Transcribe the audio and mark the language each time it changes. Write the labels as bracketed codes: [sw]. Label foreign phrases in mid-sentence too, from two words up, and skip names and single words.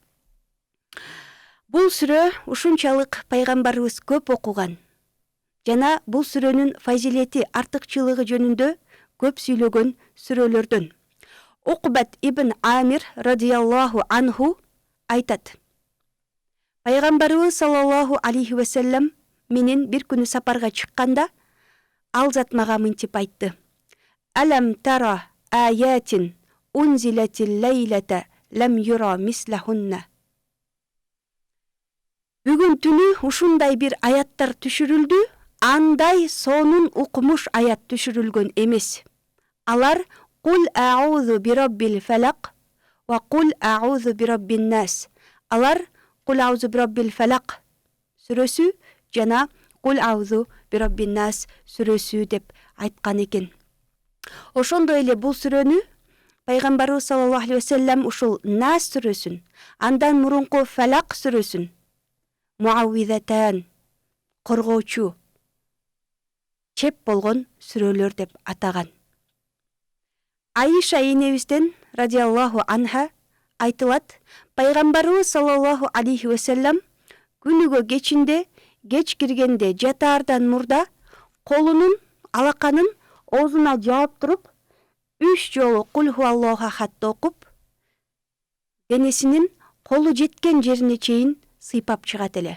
[ky] Бул сүрө ушунчалык пайгамбарыбыз көп окуган жана бул сүрөнүн фазилети, артыкчылыгы жөнүндө көп сүйлөгөн сүрөлөрдөн. Уқбат ибн Амир [ar] رضي الله عنه [ky] айтат: Пайгамбарыбыз [ar] صلى الله عليه وسلم [ky] менен бир күнү сапарга чыкканда, ал зат мага мынтип айтты: [ar] "ألم تر آيات أنزلت الليلة لم ير مثلهن." [ky] Бүгүн түнү ушундай бир аяттар түшүрүлдү, андай сонун укмуш аят түшүрүлгөн эмес. [ar] Алар قل أعوذ برب الفلق وقل أعوذ برب الناس. [ky] Алар [ar] قل أعوذ برب الفلق [ky] сүрөсү жана [ar] قل أعوذ برب الناس [ky] сүрөсү деп айткан экен. Ошондой эле бул сүрөнү пайгамбарыбыз [ar] صلى الله عليه وسلم [ky] ушул Нас сүрөсүн, андан мурунку Фалак сүрөсүн муаввизатан, коргоочу, чеп болгон сүрөлөр деп атаган. Айша энебизден [ar] رضي الله عنها [ky] айтылат, пайгамбарыбыз [ar] صلى الله عليه وسلم [ky] күнүгө кечинде, кеч киргенде жатаардан мурда колунун алаканын оозуна жаап туруп, 3 жолу [ar] قل هو الله أحد [ky] окуп, денесинин колу жеткен жерине чейин сыйпап чыгат эле.